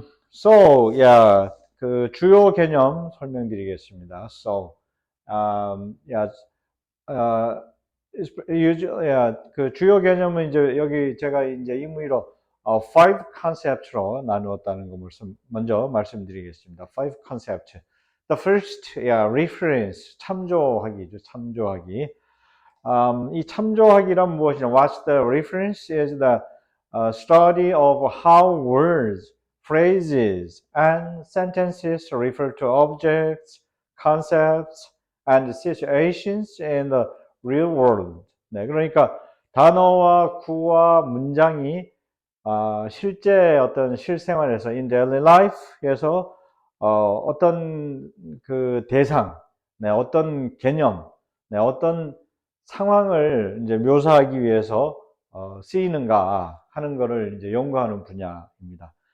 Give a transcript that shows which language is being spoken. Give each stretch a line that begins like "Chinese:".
English: So, yeah,
Korean: 그 주요 개념 설명드리겠습니다.
English: So, yeah,
Korean: 어, yeah, 그 주요 개념은 이제 여기 제가 이제 임의로
English: five concept
Korean: 로 나누었다는 거 먼저 말씀드리겠습니다.
English: Five concept. The first, yeah, reference,
Korean: 참조하기죠. 참조하기. 이 참조하기란 무엇이냐?
English: What's the reference? Is the study of how words, phrases, and sentences refer to objects, concepts, and situations in the real world.
Korean: 네, 그러니까 단어와 구와 문장이 실제 어떤 실생활에서
English: in daily life
Korean: 에서 어떤 그 대상, 네, 어떤 개념, 네, 어떤 상황을 이제 묘사하기 위해서 쓰이는가 하는 거를 이제 연구하는 분야입니다.